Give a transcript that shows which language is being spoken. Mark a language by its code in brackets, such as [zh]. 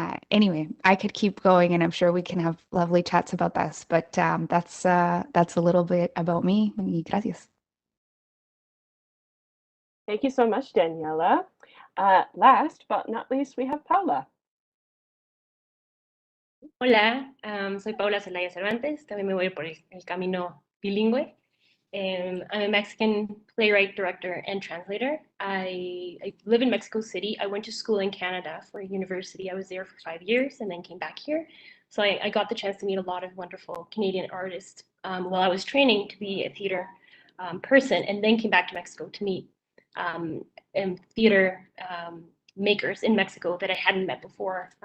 [en] Anyway, I could keep going, and I'm sure we can have lovely chats about this, but that's a little bit about me. [es] Y gracias. [en] Thank you so much, Daniela. Last but not least, we have Paula. [es] Hola, soy Paula Zelaya Cervantes. También me voy por el camino bilingüe. [en] I'm a Mexican playwright, director, and translator. I live in Mexico City. I went to school in Canada for university. I was there for 5 years and then came back here. So I got the chance to meet a lot of wonderful Canadian artists while I was training to be a theater person, and then came back to Mexico to meet theater makers in Mexico that I hadn't met before.